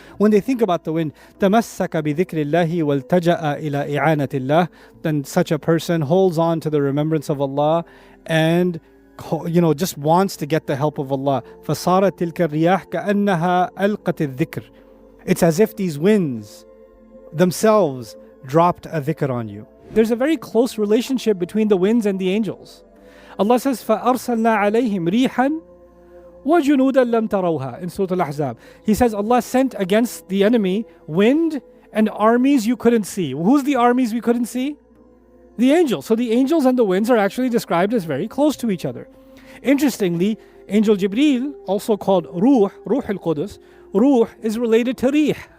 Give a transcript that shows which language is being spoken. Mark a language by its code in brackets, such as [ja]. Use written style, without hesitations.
[en] When they think about the wind, [ar] تَمَسَّكَ بِذِكْرِ اللَّهِ وَالْتَجَأَ إِلَىٰ إِعَانَةِ اللَّهِ, [en] then such a person holds on to the remembrance of Allah and just wants to get the help of Allah. [ar] فَصَارَتْ تِلْكَ الرِّيَاحِ كَأَنَّهَا أَلْقَتِ الذِّكْرِ. [en] It's as if these winds themselves dropped a dhikr on you. There's a very close relationship between the winds and the angels. Allah says, [ar] فَأَرْسَلْنَا عَلَيْهِمْ رِيحًا وَجُنُودًا لَمْ تَرَوْهَا [en] in Surah Al-Ahzab. He says Allah sent against the enemy wind and armies you couldn't see. Who's the armies we couldn't see? The angels. So the angels and the winds are actually described as very close to each other. Interestingly, Angel Jibreel, also called Ruh al-Qudus, Ruh is related to Rih.